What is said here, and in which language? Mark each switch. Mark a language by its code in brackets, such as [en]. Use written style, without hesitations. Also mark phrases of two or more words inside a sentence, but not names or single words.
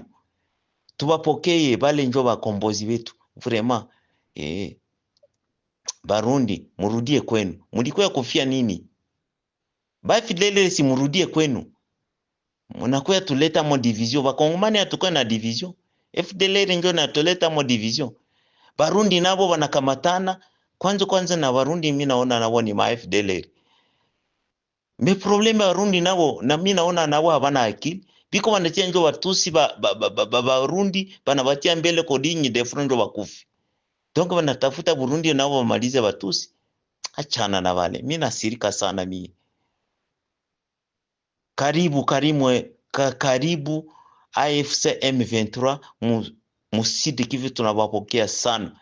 [sw] Tuwapokee vale njo bakombozi wetu. Vraiment. Barundi, murudie kwenu. Mulikuwa kufia nini? Ba FDLR si murudie kwenu. Munakuya tuleta mo division. Bakongomani hatukuwa na division. FDLR njo na tuleta mo division. Barundi nabo wanakamatana. Kwanza na Barundi mimi naona nabo ni ma FDLR. [fr] Me probleme [sw] Barundi nabo na mimi naona nabo habana akili. Biko wanatia njo Watusi Barundi banabatia mbele kodinyi defro njo bakufi. Donc wanatafuta Burundi nabo wamalize Watusi. Achana na wale. Mimi nasirika sana mimi. Karibu AFC M23 musidi Kivu tunawapokea sana.